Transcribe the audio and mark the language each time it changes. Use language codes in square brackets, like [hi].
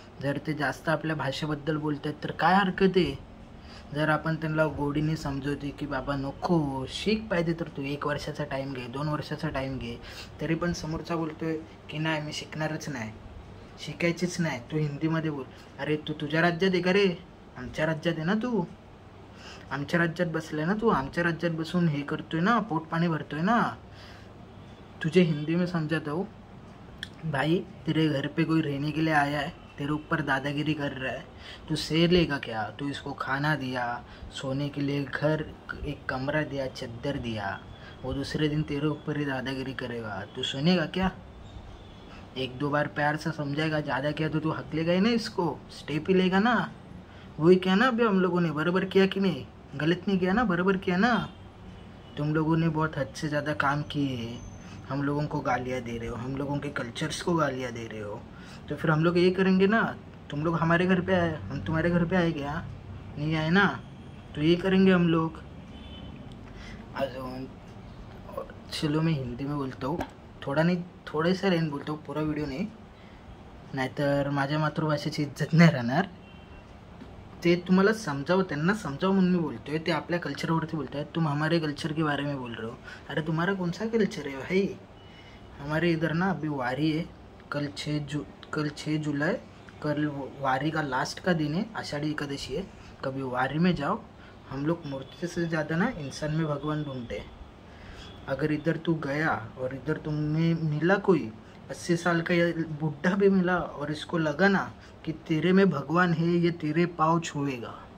[mr] जर ते जास्त आपल्या भाषेबद्दल बोलतात तर काय हरकत आहे. जर आपण त्यांना गोडीने समजवते की बाबा नको शिक पाहिजे तर तू 1 वर्षाचा टाईम घे, 2 वर्षाचा टाईम घे, तरी पण समोरचा बोलतोय की नाही मी शिकणारच नाही, शिकायचीच नाही, तू हिंदीमध्ये बोल. अरे तू तुझ्या राज्यात आहे का रे? आमच्या राज्यात आहे ना तू. आमच्या राज्यात बसलाय ना तू. आमच्या राज्यात बसून हे करतोय ना, पोट पाणी भरतोय ना. [hi] तुझे हिंदी में समझाता हूँ भाई, तेरे घर पे कोई रहने के लिए आया है, तेरे ऊपर दादागिरी कर रहा है, तू सह लेगा क्या? तू इसको खाना दिया, सोने के लिए घर, एक कमरा दिया, चद्दर दिया, वो दूसरे दिन तेरे ऊपर ही दादागिरी करेगा, तू सुनेगा क्या? 1-2 बार प्यार से समझाएगा, ज़्यादा किया तो तू हकलेगा ही ना, इसको स्टेप ही लेगा ना. वही किया ना अभी हम लोगों ने, बराबर किया कि नहीं? गलत नहीं किया ना, बराबर किया ना. तुम लोगों ने बहुत हद से ज़्यादा काम किए हैं, हम लोगों को गालियाँ दे रहे हो, हम लोगों के कल्चर्स को गालियाँ दे रहे हो, तो फिर हम लोग ये करेंगे ना. तुम लोग हमारे घर पे आए, हम तुम्हारे घर पे आए क्या? नहीं आए ना, तो ये करेंगे हम लोग. [mr] अजून [hi] चलो मैं हिंदी में बोलता हूँ, [mr] थोडेसे रेन बोलतो, [hi] पूरा व्हिडिओ नहीं, [mr] नाहीतर माझ्या मातृभाषेची इज्जत नाही राहणार. ते तुम्हाला समजावं, त्यांना समजावं म्हणून मी बोलतोय. ते आपल्या कल्चरवरती बोलत आहेत. [hi] तुम हमारे कल्चर के बारे में बोल रहे हो. अरे तुम्हारा कौन सा कल्चर है भाई? हमारे इधर ना अभी वारी है, कल 6 जुलाई, कल वारी का लास्ट का दिन है, आषाढ़ी एकादशी है. कभी वारी में जाओ. हम लोग मूर्ति से ज़्यादा ना इंसान में भगवान ढूंढते हैं. अगर इधर तू गया और इधर तुम्हें मिला कोई 80 साल का बुढ़ा भी मिला और इसको लगा ना कि तेरे में भगवान है, ये तेरे पाँव छुएगा.